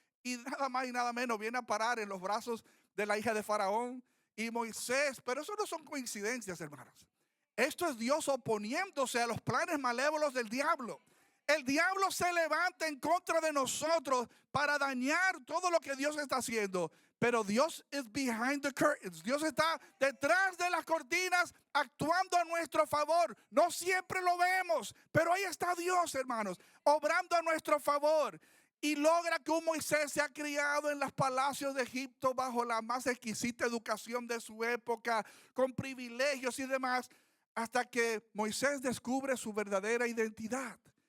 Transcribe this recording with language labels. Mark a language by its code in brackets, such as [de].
[es] Y nada más y nada menos viene a parar en los brazos de la hija de Faraón y Moisés. Pero eso no son coincidencias, hermanos. Esto es Dios oponiéndose a los planes malévolos del diablo. El diablo se levanta en contra de nosotros para dañar todo lo que Dios está haciendo. Pero [en] Dios is behind the curtains. [es] Dios está detrás de las cortinas actuando a nuestro favor. No siempre lo vemos, pero ahí está Dios, hermanos, obrando a nuestro favor. Y logra que un Moisés se ha criado en los palacios de Egipto bajo la más exquisita educación de su época, con privilegios y demás, hasta que Moisés descubre su verdadera identidad.